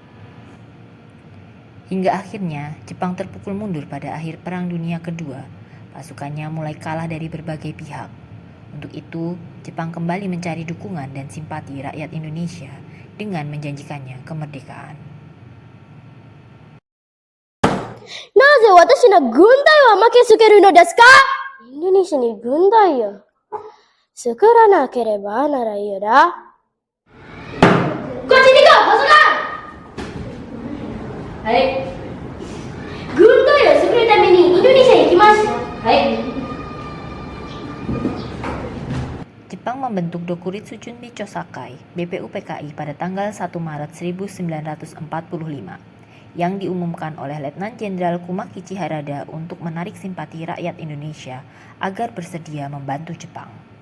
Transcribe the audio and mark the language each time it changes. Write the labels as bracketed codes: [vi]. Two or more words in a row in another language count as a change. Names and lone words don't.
[id] Hingga akhirnya, Jepang terpukul mundur pada akhir Perang Dunia Kedua. Pasukannya mulai kalah dari berbagai pihak. Untuk itu, Jepang kembali mencari dukungan dan simpati rakyat Indonesia dengan menjanjikannya kemerdekaan. [ja] なぜ私の軍隊は負けつけるのですか？インドネシアに軍隊を作らなければならないよだ。こっちに行こう、パソコン。はい。軍隊を作るためにインドネシアに行きます。はい。 [id] Jepang membentuk Dokuritsu Chunmi Chosakai (BPUPKI) pada tanggal 1 Maret 1945 yang diumumkan oleh Letnan Jenderal Kumakichi Harada untuk menarik simpati rakyat Indonesia agar bersedia membantu Jepang.